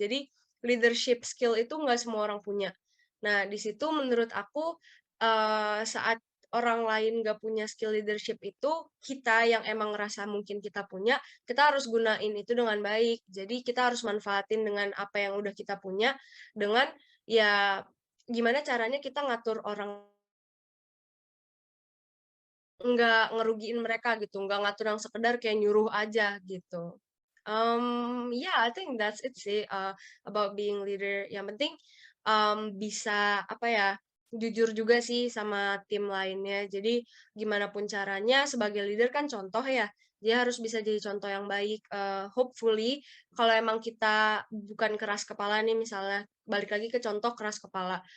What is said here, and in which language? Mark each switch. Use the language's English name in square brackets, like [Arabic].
[Indonesian] Jadi leadership skill itu nggak semua orang punya. Nah, di situ menurut aku saat orang lain nggak punya skill leadership itu, kita yang emang ngerasa mungkin kita punya, kita harus gunain itu dengan baik. Jadi kita harus manfaatin dengan apa yang udah kita punya, dengan ya gimana caranya kita ngatur orang nggak ngerugiin mereka gitu, nggak ngatur yang sekedar kayak nyuruh aja gitu. [English] Yeah, I think that's it sih about being leader. [Indonesian] Yang penting bisa apa ya, jujur juga sih sama tim lainnya. Jadi gimana pun caranya sebagai leader kan contoh ya. Dia harus bisa jadi contoh yang baik. Hopefully kalau emang kita bukan keras kepala nih, misalnya balik lagi ke contoh keras kepala.